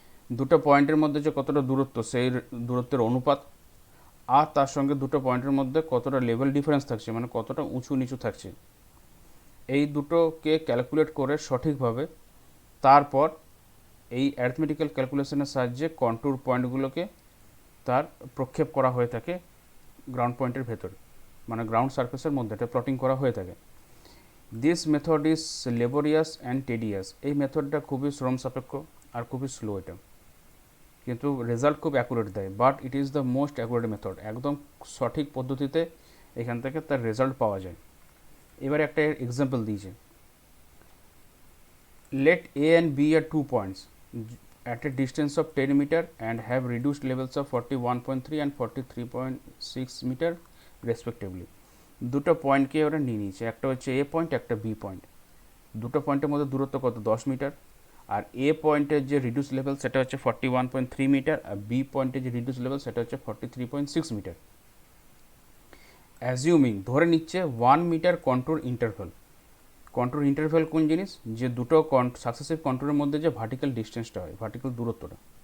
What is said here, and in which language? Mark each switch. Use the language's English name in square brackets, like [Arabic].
[Bangla] দুটো পয়েন্টের মধ্যে যে কতটা দূরত্ব, সেই দূরত্বের অনুপাত, আর তার সঙ্গে দুটো পয়েন্টের মধ্যে কতটা লেভেল ডিফারেন্স থাকছে, মানে কতটা উঁচু নিচু থাকছে, এই দুটোকে ক্যালকুলেট করে সঠিকভাবে তারপর এই অ্যারিথমেটিক্যাল ক্যালকুলেশনের সাহায্যে কন্ট্যুর পয়েন্টগুলোকে তার প্রক্ষেপ করা হয়ে থাকে গ্রাউন্ড পয়েন্টের ভেতরে, মানে গ্রাউন্ড সারফেসের মধ্যে এটা প্লটিং করা হয়ে থাকে। [English] This method is laborious and tedious. [Bangla] এই মেথডটা খুবই শ্রম সাপেক্ষ আর খুবই স্লো, এটা কিন্তু রেজাল্ট খুব অ্যাকুরেট দেয়, [English] But it is the most accurate method. [Bangla] একদম সঠিক পদ্ধতিতে এখান থেকে তার রেজাল্ট পাওয়া যায়। এবারে একটা এক্সাম্পল দিয়েছে, [English] Let A and B are 2 points at a distance of 10 meter and have reduced levels of 41.3 and 43.6 meter respectively. [Bangla] দুটো পয়েন্টকে ওরা নিয়ে নিয়েছে, একটা হচ্ছে এ পয়েন্ট, একটা বি পয়েন্ট। দুটো পয়েন্টের মধ্যে দূরত্ব কত, 10 মিটার, আর এ পয়েন্টের যে রিডিউস লেভেল সেটা হচ্ছে 41.3 মিটার, আর বি পয়েন্টের যে রিডিউস লেভেল সেটা হচ্ছে 43.6 মিটার। অ্যাজিউমিং ধরে নিচ্ছে 1 metre contour interval. Contour interval কোন জিনিস, যে দুটো সাকসেসিভ কন্ট্রোরের মধ্যে যে ভার্টিক্যাল ডিস্টেন্সটা হয়, ভার্টিক্যাল দূরত্বটা।